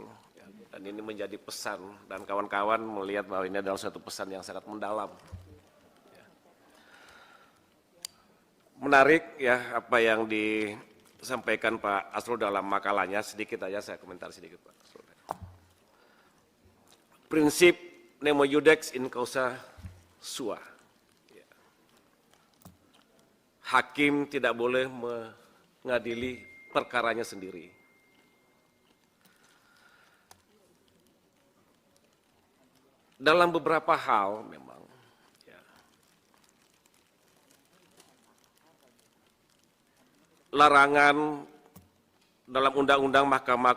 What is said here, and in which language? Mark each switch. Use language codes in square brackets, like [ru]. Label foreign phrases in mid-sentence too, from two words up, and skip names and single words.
[id] Dan ini menjadi pesan, dan kawan-kawan melihat bahwa ini adalah suatu pesan yang sangat mendalam. Menarik ya apa yang disampaikan Pak Arsul dalam makalahnya, sedikit aja saya komentar sedikit Pak Arsul. Prinsip [la] nemo iudex in causa sua. [id] Hakim tidak boleh mengadili perkaranya sendiri. Dalam beberapa hal memang ya, larangan dalam Undang-Undang Mahkamah